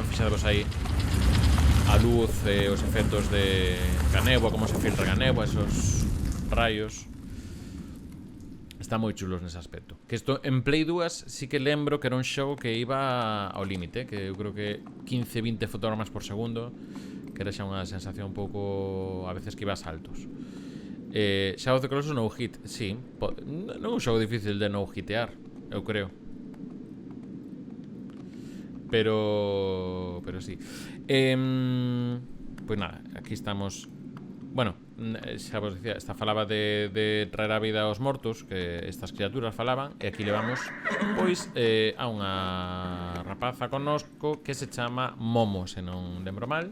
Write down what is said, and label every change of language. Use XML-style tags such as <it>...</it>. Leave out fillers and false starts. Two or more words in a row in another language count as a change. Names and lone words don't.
<gl>Fixaos aí a luz e os efectos de a néboa, como se filtra a néboa, esos rayos. Está moi chulos nese aspecto. Que isto en Play 2 sí que lembro que era un xogo que iba ao límite, que eu creo que 15-20 fotogramas por segundo, que era xa unha sensación un pouco a veces que iba a saltos.</gl> <en>Shadow of the Colossus no hit,</en> <gl>sí, non é un xogo difícil de no hitear, eu creo. Pero sí. Pois nada, aquí estamos. Bueno, xa vos dicía, esta falaba de traer a vida aos mortos, que estas criaturas falaban, e aquí levamos pois a unha rapaza connosco que se chama Momo, se non lembro mal.</gl>